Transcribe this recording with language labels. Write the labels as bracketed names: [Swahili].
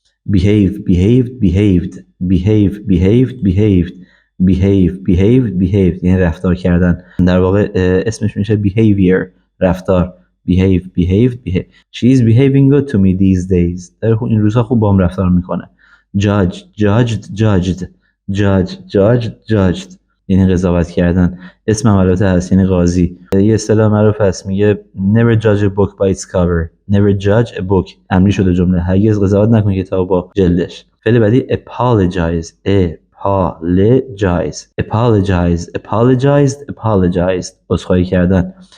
[Persian] behaved، یعنی رفتار کردن. در واقع اسمش میشه behavior، رفتار. [English] behave. She is behaving good to me these days. [Persian] در این روزها خوب با هم رفتار میکنه. judged، یعنی قضاوت کردن. اسم البته هست، یعنی قاضی. یه اصطلاح معروف هست میگه [English] never judge a book by its cover. [Persian] امری شده جمله، هرگز قضاوت نکن کتاب با جلدش. فعل بعدی apologize، عذرخواهی کردن.